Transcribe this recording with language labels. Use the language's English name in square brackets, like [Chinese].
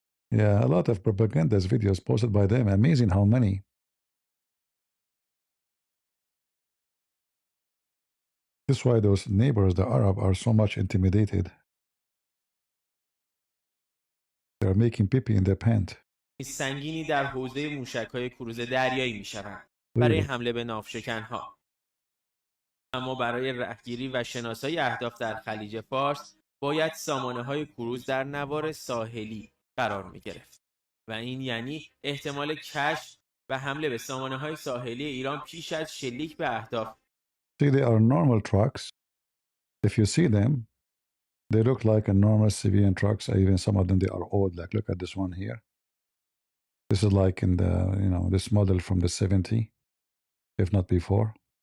[English] Yeah, a lot of propagandas videos posted by them. Amazing how many. That's why those neighbors, the Arab, are so much intimidated. They're making pee in their pant. [Persian] سنگینی در حوزه موشک‌های کروز دریایی می‌شوند برای [English] Really. [Persian] حمله به ناوشکن‌ها. اما برای رهگیری و شناسایی اهداف در خلیج فارس باید سامانه‌های کروز در نوار ساحلی قرار می‌گرفت و این یعنی احتمال کشف و حمله به سامانه‌های ساحلی ایران پیش از شلیک به اهداف. [English] See, they are normal trucks. If you see them, they look like a normal civilian trucks. Even some of them, they are old. Like, look at this one here. This is like in the, this model from the 70, if not before.